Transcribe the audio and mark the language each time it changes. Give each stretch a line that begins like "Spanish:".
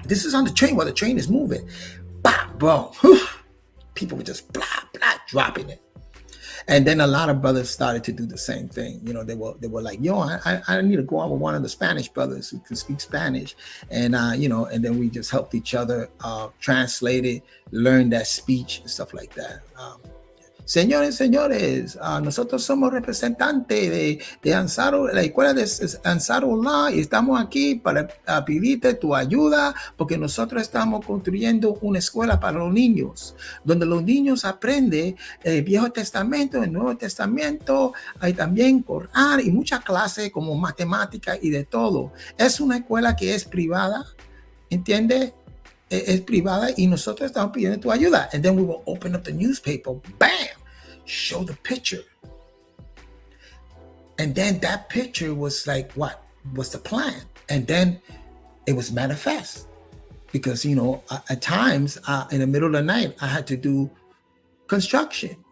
English: This is on the train while the train is moving. Bah! Boom. People were just blah, blah, dropping it. And then a lot of brothers started to do the same thing. They were like, yo, I need to go out with one of the Spanish brothers who can speak Spanish. And, and then we just helped each other translate it, learn that speech and stuff like that.
Spanish: Señores, nosotros somos representantes de Ansaro, la escuela de Ansarullah, y estamos aquí para pedirte tu ayuda, porque nosotros estamos construyendo una escuela para los niños, donde los niños aprenden el Viejo Testamento, el Nuevo Testamento, hay también Corán y muchas clases como matemática y de todo. Es una escuela que es privada, ¿entiendes? Es privada, y nosotros estamos pidiendo tu ayuda.
English: And then we will open up the newspaper, bam, show the picture. And then that picture was like, what was the plan? And then it was manifest. Because, at times, in the middle of the night, I had to do construction.